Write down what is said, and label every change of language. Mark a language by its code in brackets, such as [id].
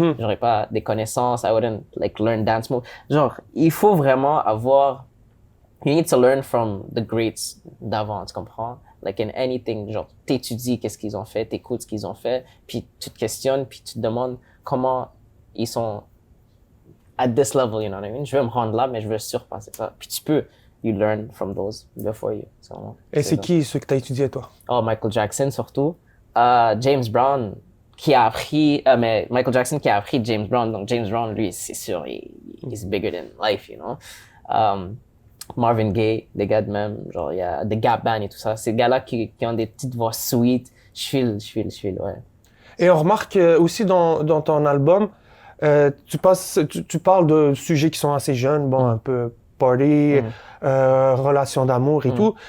[fr] J'aurais pas des connaissances, [en] I wouldn't like learn dance move. [fr] Genre, il faut vraiment avoir, [en] you need to learn from the greats [fr] d'avant, tu comprends? Like in anything, genre, t'étudies qu'est-ce qu'ils ont fait, t'écoutes ce qu'ils ont fait, puis tu te questionnes, puis tu te demandes comment ils sont [en] at this level, you know what I mean? [fr] Je veux me rendre là, mais je veux surpasser ça. Puis tu peux, [en] you learn from those before you. [fr] Et c'est qui ceux que tu as étudié, toi? Oh, Michael Jackson surtout. James Brown qui a appris, mais Michael Jackson qui a appris James Brown. Donc James Brown, lui, c'est sûr, [en] he's bigger than life, you know. [fr] Marvin Gaye, des gars de même, genre il y a The Gap Band et tout ça. Ces gars-là qui ont des petites voix sweet. Je file, ouais. Et on remarque aussi dans ton album, tu parles de sujets qui sont assez jeunes, bon, un peu party, relations d'amour et tout.